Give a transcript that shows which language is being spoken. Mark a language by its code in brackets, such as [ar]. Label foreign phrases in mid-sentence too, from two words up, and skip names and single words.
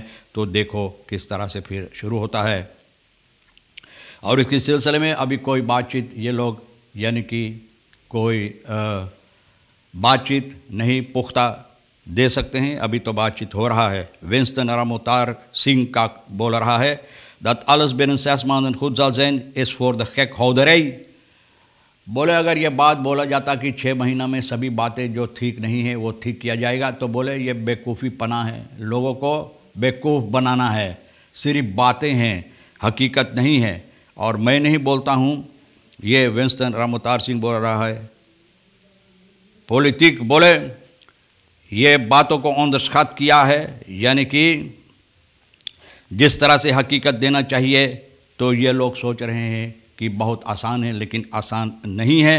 [hns] तो देखो किस तरह से फिर शुरू होता है। और इसके सिलसिले में अभी कोई बातचीत ये लोग यानी कि कोई बातचीत नहीं पुख्ता दे सकते हैं, अभी तो बातचीत हो रहा है। विंस्टन रामोतार सिंह का बोल रहा है [nl] dat alles binnen 6 maanden goed zal zijn, is voor de gekhouderij. [hns] बोले अगर ये बात बोला जाता कि 6 महीना में सभी बातें जो ठीक नहीं है वो ठीक किया जाएगा, तो बोले ये बेवकूफ़ी पना है, लोगों को बेवकूफ़ बनाना है, सिर्फ बातें हैं, हकीकत नहीं है। और मैं नहीं बोलता हूँ, ये विंस्टन रामोतार सिंह बोल रहा है, पॉलिटिक बोले ये बातों को [en] on the spot [hns] किया है, यानी कि जिस तरह से हकीकत देना चाहिए, तो ये लोग सोच रहे हैं कि बहुत आसान है, लेकिन आसान नहीं है।